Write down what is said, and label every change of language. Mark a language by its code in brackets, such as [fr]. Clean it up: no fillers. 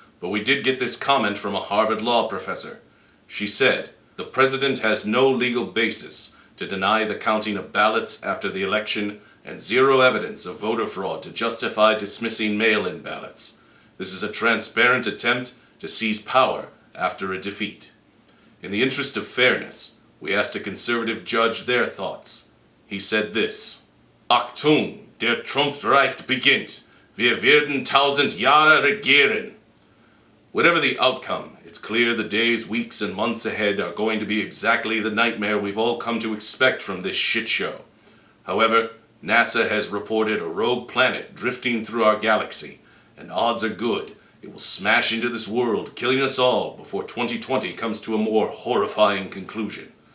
[en] But we did get this comment from a Harvard law professor. She said, "The president has no legal basis to deny the counting of ballots after the election and zero evidence of voter fraud to justify dismissing mail-in ballots. This is a transparent attempt to seize power after a defeat. In the interest of fairness, we asked a conservative judge their thoughts. He said this: [de] Achtung, der Trumpfreich beginnt. Wir werden 1000 Jahre regieren. [en] Whatever the outcome, it's clear the days, weeks, and months ahead are going to be exactly the nightmare we've all come to expect from this shit show. However, NASA has reported a rogue planet drifting through our galaxy, and odds are good it will smash into this world, killing us all before 2020 comes to a more horrifying conclusion.